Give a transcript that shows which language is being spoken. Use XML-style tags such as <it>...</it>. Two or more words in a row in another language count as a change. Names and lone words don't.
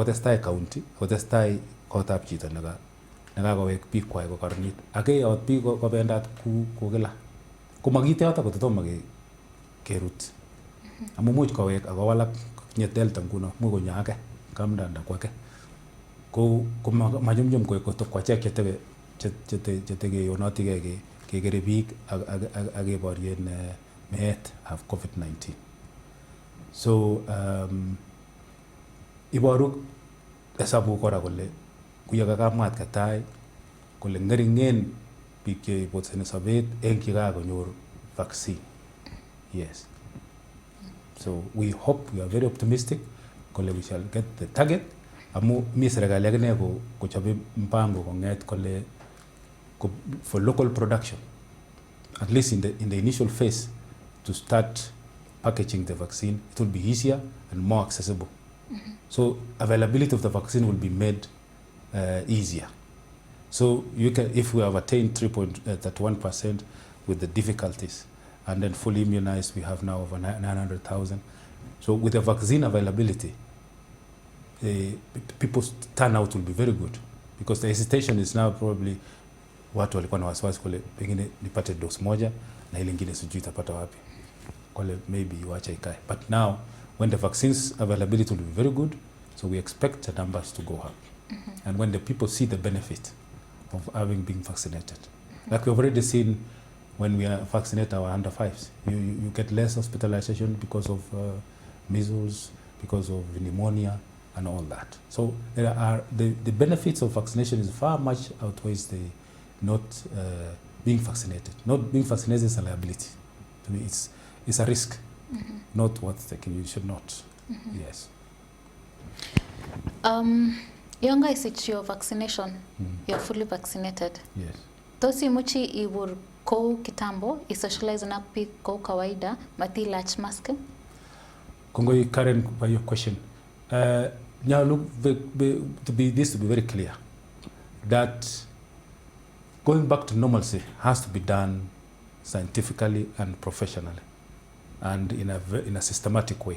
<kln>testai county ako testai kotab chito nekakowek bikwai kokornit ake yot biik kobendat ko kila komakite yoto kototomo kerut amu much kowek ako walak nye delta nguno mu konya ake kamdanda kwake ko majumjum ko kwa chek chetege yonoti kekere biik ak keborien meet of COVID-19. So iboru hesabu kora kole kuya kakamwat katai kole ngeringen biik cheibotseni sobet eng chekakonyor vaccine. Yes.</kln> <en>So we hope, we are very optimistic kole we shall get the target.</en> <kln>Amu mi serikali akine kochobe mpango konget kole</kln> <en>for local production, at least in the initial phase, to start packaging the vaccine. It will be easier and more accessible. So availability of the vaccine will be made easier. So you can, if we have attained 3.31% with the difficulties, and then fully immunized, we have now over 900,000. So with the vaccine availability, people's turnout will be very good, because the hesitation is now probably</en> <sw>watu walikuwa na wasiwasi kule, pengine nipate dose moja na ile nyingine sijui itapata wapi, kule maybe wacha ikae.</sw> <en>But now when the vaccines availability will be very good, so we expect the numbers to go up. And when the people see the benefit of having been vaccinated, like we've already seen when we vaccinate our under fives, you get less hospitalization because of measles, because of pneumonia and all that. So there are the benefits of vaccination is far much outweighs the not being vaccinated. Not being vaccinated is a liability. To me, it's a risk, not worth taking. You should not. Yes.</en> <kln>Yon isich</kln> <en>your vaccination, you're fully vaccinated. Yes.</en> <kln>Tosi muchi ibur ko kitambo, isocialize na pick ko kawaida, mati latch mask.</kln> <en>Kongoi Karen, by your question. Now look, to be very clear, that going back to normalcy has to be done scientifically and professionally, and in a systematic way.</en>